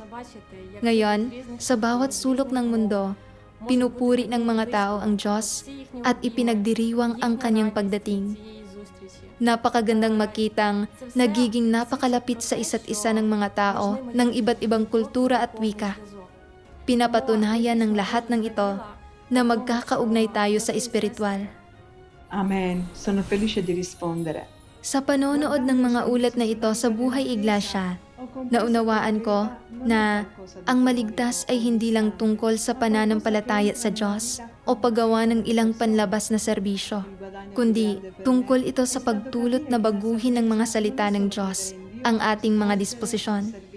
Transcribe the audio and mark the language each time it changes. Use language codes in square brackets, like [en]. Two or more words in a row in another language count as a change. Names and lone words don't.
[tl] Ngayon, sa bawat sulok ng mundo, pinupuri ng mga tao ang Diyos at ipinagdiriwang ang kanyang pagdating. Napakagandang makitang nagiging napakalapit sa isa't isa ng mga tao ng iba't ibang kultura at wika. Pinapatunayan ng lahat ng ito na magkakaugnay tayo sa espiritual. Amen. [it] Sono felice di rispondere. [tl] Sa panonood ng mga ulat na ito sa Buhay Iglesia, naunawaan ko na ang maligtas ay hindi lang tungkol sa pananampalataya sa Diyos o paggawa ng ilang panlabas na serbisyo, kundi tungkol ito sa pagtulot na baguhin ng mga salita ng Diyos ang ating mga disposisyon.